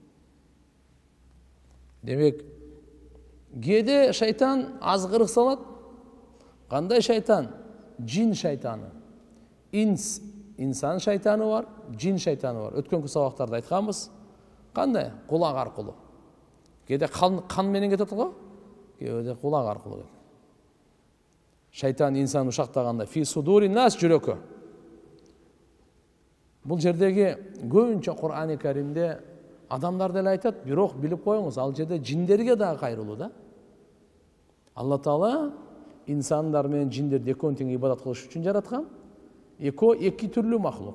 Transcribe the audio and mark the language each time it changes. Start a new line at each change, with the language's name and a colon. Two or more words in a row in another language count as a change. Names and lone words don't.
Kyrgyz: Демек, кээде шайтан азгырык салат. Кандай шайтан? Жин шайтаны. Инсан шайтаны бар, жин шайтаны бар. Өткөнкү сабактарда айтканбыз. Кандай? Кулак аркылуу. Кээде кан менен кетет го? Кээде кулак аркылуу кетет. Шайтан инсан ушактаганда
Arabic: في صدور الناس
Kyrgyz: жүрөккө. Бул жердеги көбүнчө Кур'ан-ы Каримде адамдар деле айтат, бирок билип коюңуз, ал жерде жиндерге да кайрылуу да. Алла Таала инсандар менен жиндерди экөөнү тең ибадат кылыш үчүн жараткан. Эки түрлүү махлук.